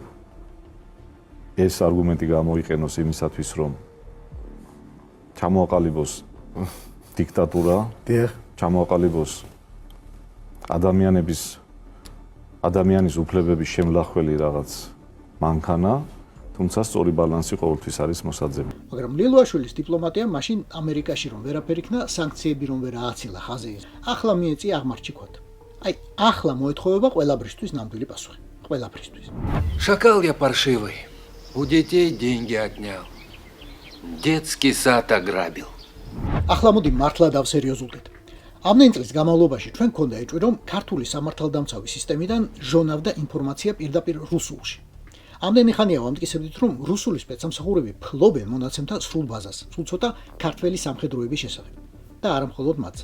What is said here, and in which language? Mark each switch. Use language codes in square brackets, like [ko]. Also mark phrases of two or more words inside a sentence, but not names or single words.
[ka] ეს არგუმენტი გამოიყენოს იმისათვის, რომ ჩამოაყალიბოს დიქტატურა, ჩამოაყალიბოს ადამიანის უფლებების შემლახველი რაღაც მანქანა, თუმცა სწორი ბალანსი ყოველთვის არის მოსაძებნი. მაგრამ ლილუაშვილის დიპლომატია მაშინ ამერიკაში რომ ვერაფერი იქნა, სანქციები რომ ვერ ააცილა ხაზე. ახლა მიეწია აღმარჩიქვად. აი, ახლა მოეთხოვება ყველაბრისთვის ნამდვილი პასუხი. ყველაბრისთვის. [ru] Шакал я паршивый. У детей деньги отнял. Детский сад ограбил. [ka] ახლა მოდი მართლა დავსერიოზულდეთ. ამდენი წლის განმავლობაში ჩვენ გქონდა ეჭვი, რომ ქართული სამართალდამცავი სისტემიდან ჟონავდა ინფორმაცია პირდაპირ რუსულში. ამდენი ხანია ვამტკიცებდით, რომ რუსული სპეცსამსახურები ფლობენ მონაცემთა სრულ ბაზას, სულ ცოტა ქართველი სამხედროების შესახებ და არა მხოლოდ მათზე.